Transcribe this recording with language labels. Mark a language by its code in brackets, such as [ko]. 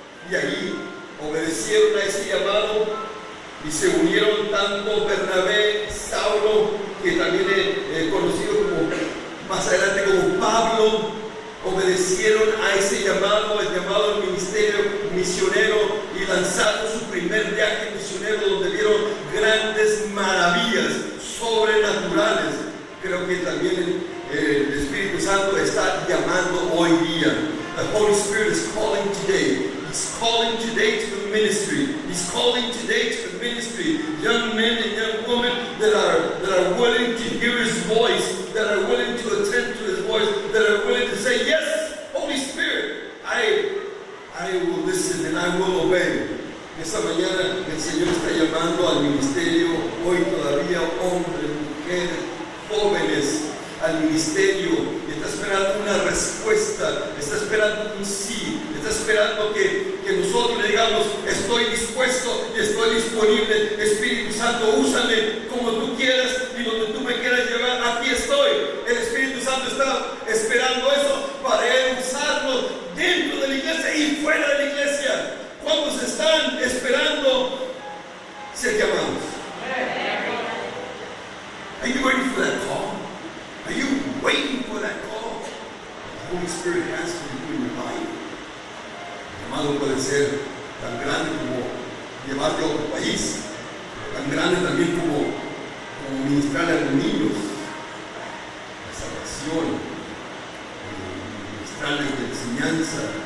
[es] Y ahí obedecieron a ese llamado y se unieron tanto Bernabé, Saulo, que también es conocido como, más adelante como Pablo, obedecieron a ese llamado, el llamado al ministerio misionero, y lanzaron su primer viaje misionero, donde vieron grandes maravillas sobrenaturales. Creo que también el Espíritu Santo está llamando hoy día. [en] The Holy Spirit is calling today. He's calling today to the ministry. He's calling today to the ministry. Young men and young women that are willing to hear His voice, that are willing to attend to His voice, that are willing to say, yes, Holy Spirit, I will listen and I will obey. [es] Esta mañana el Señor está llamando al ministerio, hoy todavía hombres, mujeres, jóvenes, al ministerio, y está esperando una respuesta, está esperando un sí, está esperando que nosotros le digamos: estoy dispuesto y estoy disponible, Espíritu Santo, úsame como tú quieras y donde tú me quieras llevar, aquí estoy. El Espíritu Santo está esperando eso para Él usarlo dentro de la iglesia y fuera de la iglesia. ¿Cuántos están esperando ser llamados? [en] Are you ready for that call? Are you waiting for that call? The Holy Spirit has to do in your life. [es] El llamado puede ser tan grande como llevarte a otro país, tan grande también como ministrar a los niños, la salvación, ministrarles de enseñanza,